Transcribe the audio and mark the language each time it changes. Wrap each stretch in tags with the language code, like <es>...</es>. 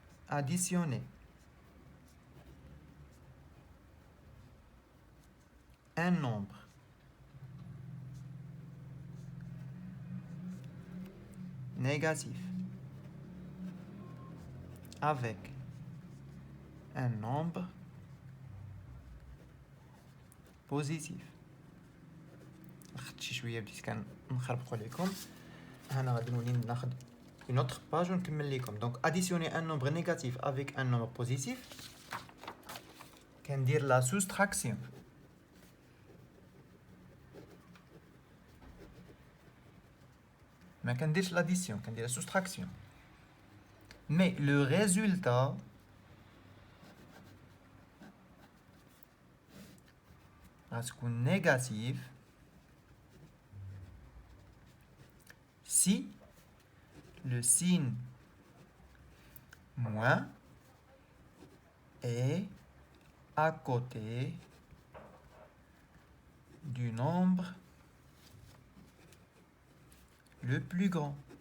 <fr>Additionner un nombre négatif avec un nombre positif.</fr> <ar>خدت شويه بديت كنخربقوا لكم. انا غادي نولي ناخذ</ar> <fr>une autre page</fr> <ar>ونكمل لكم.</ar> <fr>Donc additionner un nombre négatif avec un nombre positif.</fr> <ar>كندير</ar> <fr>la soustraction.</fr> <ar>ما كنديرش</ar> <fr>l'addition,</fr> <ar>كندير</ar> <fr>la soustraction. Mais le résultat reste négatif si le signe moins est à côté du nombre le plus grand.</fr>